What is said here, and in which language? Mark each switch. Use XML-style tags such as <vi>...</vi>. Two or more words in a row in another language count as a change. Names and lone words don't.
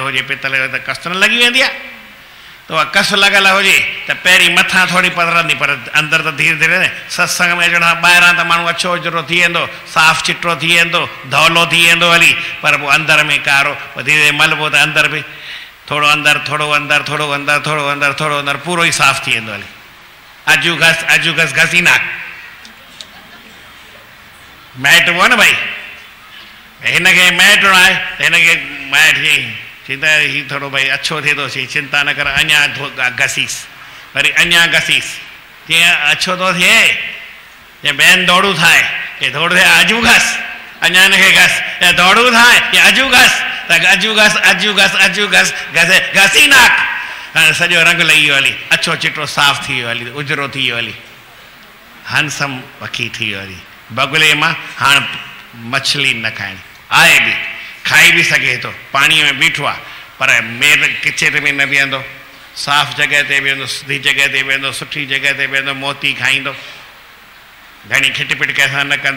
<sd>हुजे पितल जो त कस न लॻी वेंदी आहे त उहा कस लॻल हुजे त पहिरीं मथां थोरी पधरंदी पर अंदरि त धीरे धीरे सत्संग में अचण खां ॿाहिरां त माण्हू अछो ओचिरो थी वेंदो साफ़ु चिटो थी वेंदो धवलो थी वेंदो हली पर पोइ अंदर में कारो पोइ धीरे धीरे मलबो त अंदर बि थोरो अंदरि थोरो अंदरि थोरो अंदरि थोरो अंदरि थोरो अंदरि पूरो ई साफ़ु थी वेंदो हली अजू घस घसी नाक मैटबो न भाई हिनखे मैटणो आहे त हिनखे मैट चिंता ही थोरो भई अछो थिए थो चिंता न कर अञा घसीस वरी अञा घसीस तीअं अछो थो थिए या ॿियनि दौड़ू ठाहे की दौड़ थिए अजू घस अञा हिनखे घस या दौड़ू ठाहे या अजू घस त अजू घस अजू घस अजू घस घसे घसी नाक हाणे सॼो रंग लही वियो हली अछो चिटो साफ़ु थी वियो हली उजरो थी वियो हली हंसम पखी थी वियो हली बगुले मां हाणे मछली न खाइणी आहे बि खाई बि सघे थो पाणीअ में बीठो आहे पर मेर किचेट में न बीहंदो साफ़ु जॻह ते बीहंदो सिधी जॻह ते बीहंदो सुठी जॻह ते बीहंदो मोती खाईंदो घणी खिटपिट कंहिंसां न कंदो</sd>